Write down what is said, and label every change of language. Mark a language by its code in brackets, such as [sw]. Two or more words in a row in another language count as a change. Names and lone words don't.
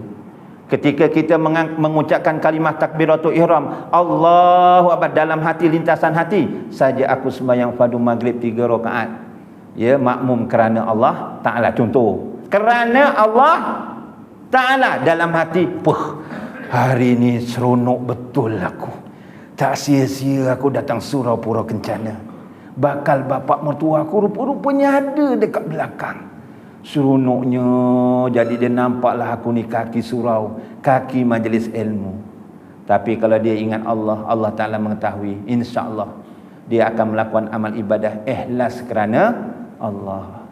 [ms] Ketika kita mengucapkan kalimah takbiratul ihram, [ar] الله أكبر, [ms] dalam hati, lintasan hati, saja aku sembahyang fardu maghrib 3 rakaat, ya, makmum kerana Allah Ta'ala. Contoh, kerana Allah Ta'ala, dalam hati, hari ni seronok betul aku, tak sia-sia aku datang surau Pura Kencana, bakal bapak mertua aku rupa-rupanya ada dekat belakang. Seronoknya, jadi dia nampaklah aku ni kaki surau, kaki majlis ilmu. Tapi kalau dia ingat Allah, Allah Ta'ala mengetahui, [ar] إن شاء الله [ms] dia akan melakukan amal ibadah ikhlas kerana Allah.